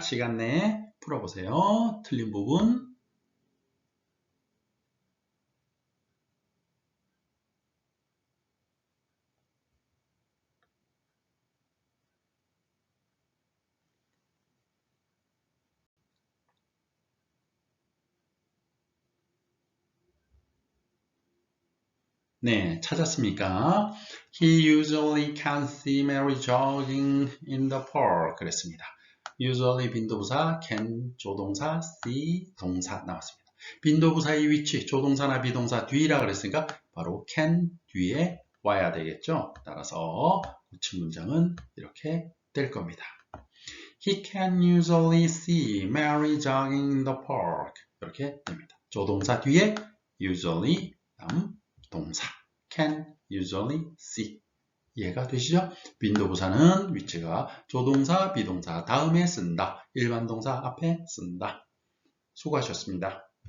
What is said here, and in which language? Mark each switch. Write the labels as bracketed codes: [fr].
[ko] 시간 내에 풀어보세요. 틀린 부분 네, 찾았습니까? [en] He usually can see Mary jogging in the park. [ko] 그랬습니다. usually 빈도부사, can 조동사, see 동사 나왔습니다. 빈도부사의 위치, 조동사나 비동사 뒤라 그랬으니까 바로 can 뒤에 와야 되겠죠. 따라서 고친 문장은 이렇게 될 겁니다. [en] He can usually see Mary jogging in the park. [ko] 이렇게 됩니다. 조동사 뒤에 usually 다음 동사 can usually see. 이해가 되시죠? 빈도부사는 위치가 조동사, 비동사 다음에 쓴다. 일반 동사 앞에 쓴다. 수고하셨습니다.